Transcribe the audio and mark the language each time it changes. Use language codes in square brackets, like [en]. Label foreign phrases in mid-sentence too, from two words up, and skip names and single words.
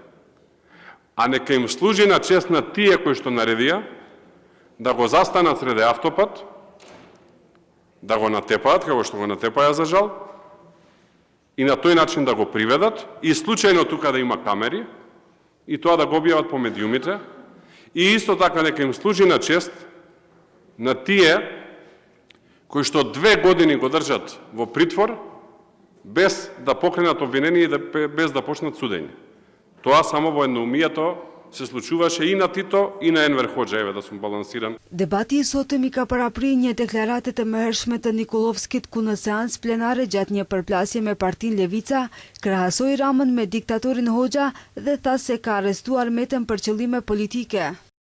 [mk] А нека им служи на чест на тие кои што наредија да го застанат среде автопат, да го натепаат, како што го натепаја за жал, и на тој начин да го приведат, и случајно тука да има камери, и тоа да го објават по медиумите, и исто така нека им служи на чест на тие кои што 2 години го држат во притвор, без да покренат обвинение и без да почнат судење. Тоа само во едноумието се случуваше и на Тито и на Enver Hoxha, еве да сум балансиран. [sq] Debati i sotëm i ka parapri një deklaratë të mëhershme të Nikolovskit, ku në seancë plenare gjatë një përplasje me Partinë Levica krahasoi Ramën me diktatorin Hoxha dhe tha se ka arrestuar Metën për qëllime politike.